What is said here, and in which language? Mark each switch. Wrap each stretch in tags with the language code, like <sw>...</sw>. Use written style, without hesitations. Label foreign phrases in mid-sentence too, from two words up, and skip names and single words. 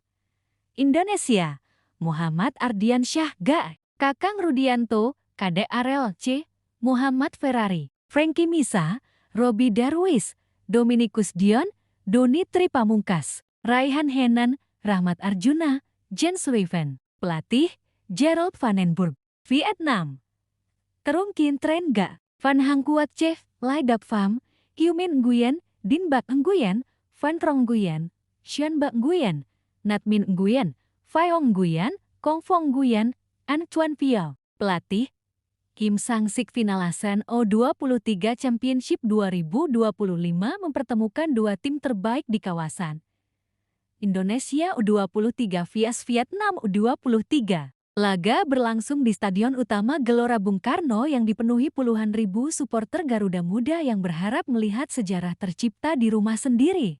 <id>Indonesia, Muhammad Ardiansyah Ga, Kakang Rudianto, Kade Arel C, Muhammad Ferrari, Frankie Misa, Robi Darwis, Dominikus Dion, Doni Tri Pamungkas, Raihan Hennen, Rahmat Arjuna, Jan Sweven. Pelatih, Jarod Van den Burg. Vietnam, Trung Kien Tran Ga, Van Hang Kuat Chef, Lai Dap Pham, Kieu Minh Nguyen, Din Bak Nguyen, Van Trong Nguyen, Xuan Bak Nguyen, Nat Min Nguyen, Phai Ong Nguyen, Kong Phong Nguyen, Antoine Vial. Pelatih, Kim Sang-sik. Final ASEAN U23 Championship 2025 mempertemukan dua tim terbaik di kawasan. Indonesia U23 vs Vietnam U23. Laga berlangsung di Stadion Utama Gelora Bung Karno yang dipenuhi puluhan ribu supporter Garuda Muda yang berharap melihat sejarah tercipta di rumah sendiri.</id>